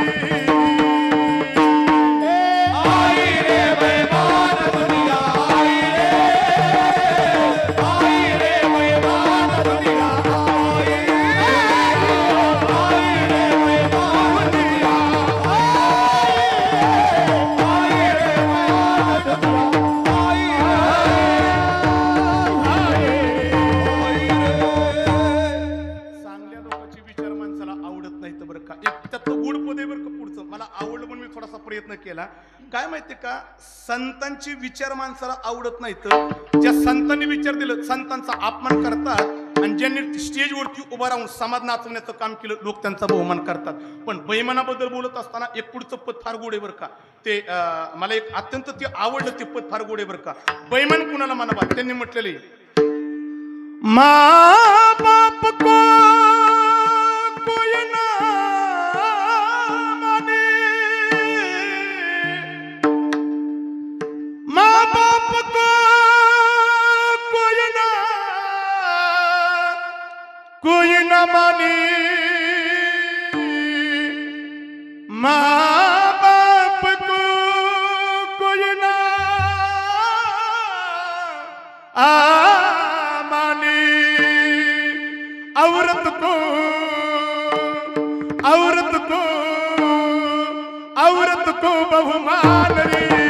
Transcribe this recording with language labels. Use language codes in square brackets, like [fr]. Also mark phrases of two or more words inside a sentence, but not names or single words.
[hi] आई रे बेईमान दुनिया आई रे, आई रे बेईमान दुनिया आई रे, आई रे बेईमान दुनिया आई रे बेईमान दुनिया [mr] चांगल्या लोकांचे विचार माणसाला आवडत नाहीत बरं का. एक त्यात गुड पद आहे बरं का पुढचं. मला आवडलं म्हणून मी थोडासा प्रयत्न केला. काय माहितीये का संतांचे विचार माणसाला आवडत नाहीत. ज्या संतांनी विचार दिलं संतांचा अपमान करतात आणि ज्यांनी स्टेजवरती उभा राहून समाज नाचवण्याचं काम केलं लोक त्यांचा बहुमान करतात. पण बैमानाबद्दल बोलत असताना एक पुढचं पद फार गोड आहे बरं का. ते मला एक अत्यंत ते आवडलं ते पद फार गोड आहे बरं का. बैमान कुणाला म्हणावा त्यांनी म्हटलेले [hi] माँ बाप को कोई ना माने, माँ बाप को कोई ना माने, माँ बाप को कोई ना माने. औरत को बहुमान रे